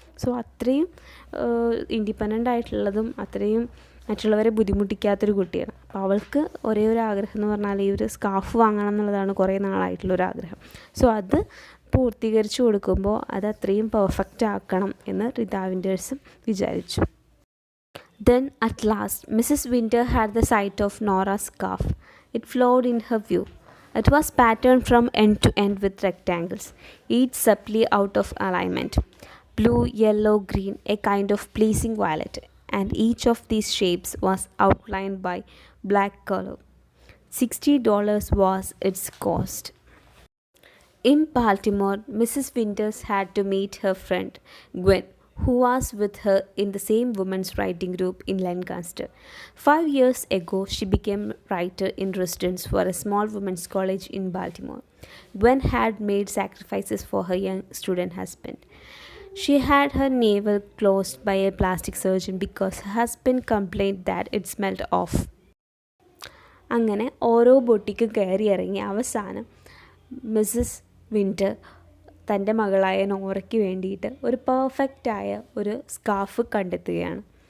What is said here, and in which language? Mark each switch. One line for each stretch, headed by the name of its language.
Malayalam: So അത്രയും independent ആയിട്ടുള്ളതും അത്രയും മറ്റുള്ളവരെ ബുദ്ധിമുട്ടിക്കാത്തൊരു കുട്ടിയാണ്. അപ്പോൾ അവൾക്ക് ഒരേ ഒരു ആഗ്രഹം എന്ന് പറഞ്ഞാൽ ഈ ഒരു സ്കാർഫ് വാങ്ങണം എന്നുള്ളതാണ് കുറേ നാളായിട്ടുള്ളൊരാഗ്രഹം. സോ അത് പൂർത്തീകരിച്ചു കൊടുക്കുമ്പോൾ അത് അത്രയും പെർഫെക്റ്റ് ആക്കണം എന്ന് റീത്ത വിൻറ്റേഴ്സും വിചാരിച്ചു.
English: Then at last Mrs. Winter had the sight of Nora's scarf. It flowed in her view. It was patterned from end to end with rectangles, each subtly out of alignment. Blue, yellow, green, a kind of pleasing violet, and each of these shapes was outlined by black color. $60 was its cost. In Baltimore, Mrs. Winters had to meet her friend, Gwen, who was with her in the same women's writing group in Lancaster. 5 years ago, she became writer in residence for a small women's college in Baltimore. Gwen had made sacrifices for her young student husband. She had her navel closed by a plastic surgeon because her husband complained that it smelled off.
Malayalam: അങ്ങനെ ഓരോ boutique കയറി ഇറങ്ങി അവസാനം Mrs winter തൻ്റെ മകളായ നോറയ്ക്ക് വേണ്ടിയിട്ട് ഒരു പെർഫെക്റ്റായ ഒരു സ്കാർഫ് കണ്ടെത്തുകയാണ്.